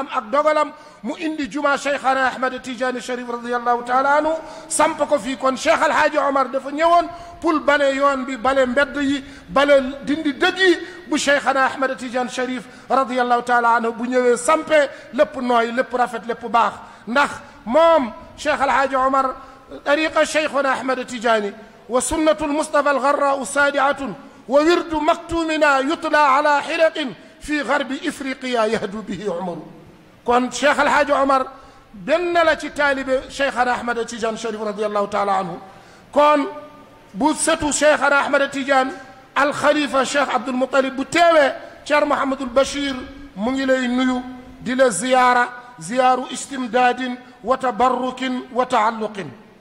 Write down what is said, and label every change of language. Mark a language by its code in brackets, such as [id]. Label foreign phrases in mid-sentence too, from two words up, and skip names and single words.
[wo] ak dogalam mu indi juma Cheikhana Ahmad Tijani Cherif [ar] رضي الله تعالى عنه [wo] samp ko fii kon Cheikh El Hadj Omar dafa ñëwoon pour bale yoon bi bale mbedd yi bale dindi dëgg yi bu Cheikhana Ahmad Tijani Cherif [ar] رضي الله تعالى عنه [wo] bu ñëwee sampe lépp nooy lépp rafet lépp baax ndax moom [ar] Cheikh El Hadj Omar طريقة شيخنا أحمد التجاني وسنة المصطفى الغراء ساعية وورد مكتومنا يتلى على خرق في غرب إفريقيا يهدو به عمر [wo] kon Cheikh El Hadj Omar benn la ci taalibe Cheikhana Ahmad Tijani Cherif [ar] رضي الله تعالى عنه [wo] kon bu setu Cheikhana Ahmad Tijani alxalifa Cheikh Abdul Muttalib bu teewee Thierno Mouhamadul Bachir mu ngi lay nuyu di la ziyaaru [ar] استمداد وتبرك وتعلق